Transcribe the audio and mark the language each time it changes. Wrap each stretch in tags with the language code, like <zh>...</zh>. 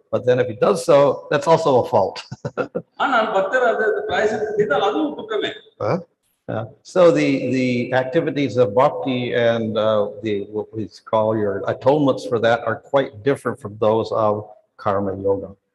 <en>But then if he does so, that's also a fault.</en> <ta>ஆனால் பக்தர் அந்த பிராயசித்தம் செய்தால் அதுவும் குற்றமே.</ta> <en>So the activities of bhakti and what we call your atonements for that are quite different from those of karma yoga.</en>